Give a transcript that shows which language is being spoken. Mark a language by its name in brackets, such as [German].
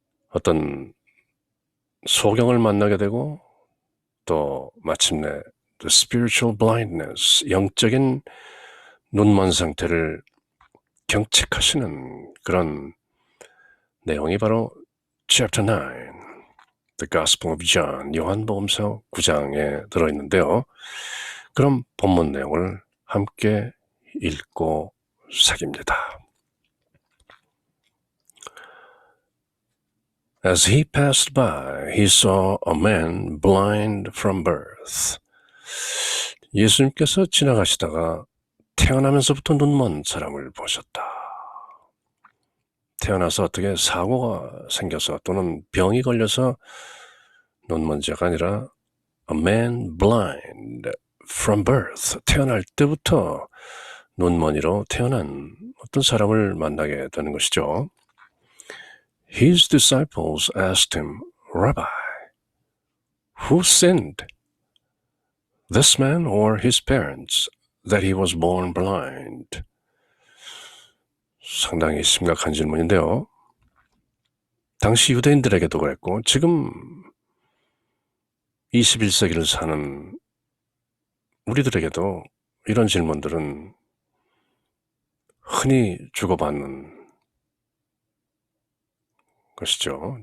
[Korean] 어떤 소경을 만나게 되고 또 마침내 [English] the spiritual blindness, [Korean] 영적인 눈먼 상태를 경책하시는 그런 내용이 바로 Chapter 9, The Gospel of John, 요한복음서 9장에 들어있는데요. 그럼 본문 내용을 함께 읽고 새깁니다. [English] As he passed by, he saw a man blind from birth. [Korean] 예수님께서 지나가시다가 태어나면서부터 눈먼 사람을 보셨다. 태어나서 어떻게 사고가 생겨서 또는 병이 걸려서 눈먼 자가 아니라 [English] a man blind from birth, [Korean] 태어날 때부터 눈먼이로 태어난 어떤 사람을 만나게 되는 것이죠. [English] His disciples asked him, Rabbi, who sinned, this man or his parents, that he was born blind? [Korean] 상당히 심각한 질문인데요. 당시 유대인들에게도 그랬고 지금 21세기를 사는 우리들에게도 이런 질문들은 흔히 주고받는 것이죠.